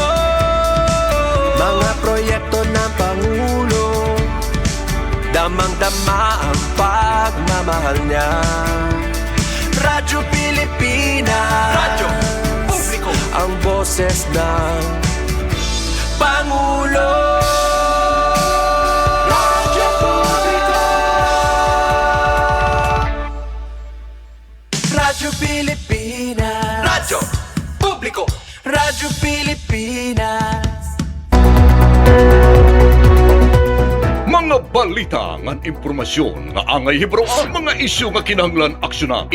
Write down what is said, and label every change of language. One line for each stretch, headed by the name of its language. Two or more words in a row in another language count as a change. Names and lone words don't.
Filipino: Mga proyekto ng Pangulo, damang-dama ang pagmamahal niya. Radyo Pilipinas, Radyo Publiko, ang boses ng Pangulo. Radyo Publiko, Radyo Pilipinas, Radyo Publiko, Radyo Pilipinas.
Waray: Mga balita ngan impormasyon nga angay hibroan, mga isyu nga kinahanglan aksyonan.